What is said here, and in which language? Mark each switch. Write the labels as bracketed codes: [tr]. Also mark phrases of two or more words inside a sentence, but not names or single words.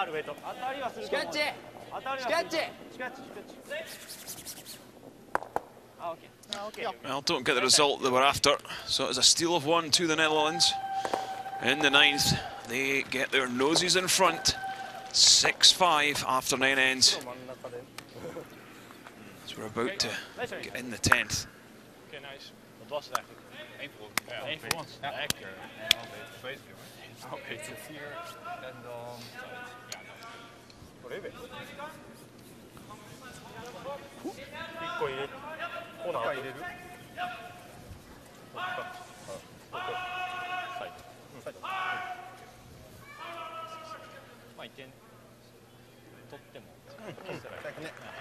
[en] Well, don't get the result they were after. So it's a steal of 1 to the Netherlands. In the 9th, they get their noses in front. 6-5 after 9 ends. So we're about to get in the 10th. [nl] Oké, nice. Wat was het eigenlijk? 1 voor ons. Ja, 1 voor ons. Ja, lekker. En dan beter. 2 keer. Oké, 4 en dan... Ja, dan. [ja] 1 個入れる。コーナー入れる。だとまあ1点取っても消せばいいね。